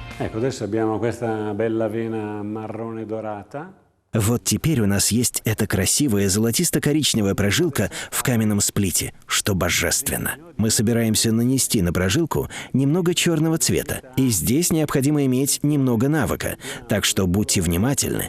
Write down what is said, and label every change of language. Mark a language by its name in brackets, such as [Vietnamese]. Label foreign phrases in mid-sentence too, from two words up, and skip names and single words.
[Italian] Ecco, adesso abbiamo questa bella vena marrone dorata. [Russian] Вот теперь у нас есть эта красивая золотисто-коричневая прожилка в каменном сплите, что божественно. Мы собираемся нанести на прожилку немного черного цвета, и здесь необходимо иметь немного навыка, так что будьте внимательны.